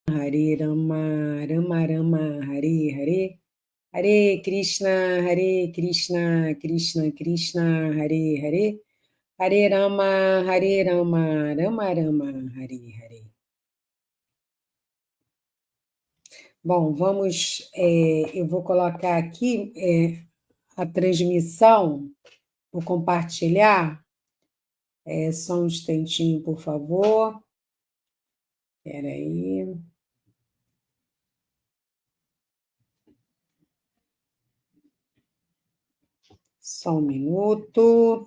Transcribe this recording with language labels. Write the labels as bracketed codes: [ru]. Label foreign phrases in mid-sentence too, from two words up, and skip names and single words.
[sa] Hare Rama, Rama Rama, Hare Hare, Hare Krishna, Krishna Krishna, Hare Hare, Hare Rama, Rama Rama, Hare Hare. [pt] Bom, eu vou colocar aqui a transmissão, vou compartilhar, só um instantinho, por favor. Espera aí. Só um minuto.